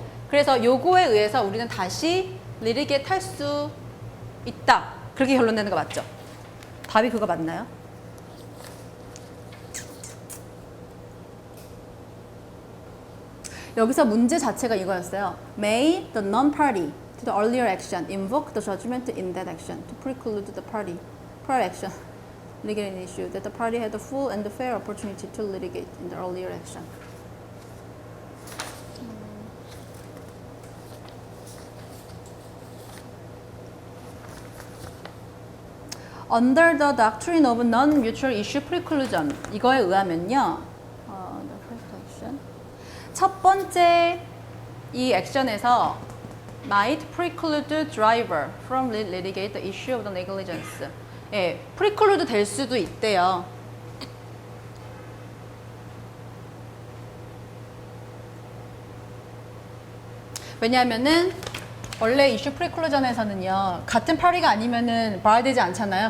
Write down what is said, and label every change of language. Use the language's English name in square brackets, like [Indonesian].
[Korean] 그래서 요거에 의해서 우리는 다시 리리게이트 할 수 있다. 그렇게 결론 내는 거 맞죠? 답이 그거 맞나요? 여기서 문제 자체가 이거였어요. [English] May the non-party to the earlier action invoke the judgment in that action to preclude the party prior action litigate an issue that the party had a full and fair opportunity to litigate in the earlier action. Under the doctrine of non-mutual issue preclusion [Korean] 이거에 의하면요. [English] the first action. [Korean] 첫 번째 이 액션에서 [English] might preclude driver from litigate the issue of the negligence. [Korean] 예, preclude 될 수도 있대요. 왜냐하면은 원래 이슈 프리클루전에서는요 같은 파리가 아니면은 봐야 되지 않잖아요.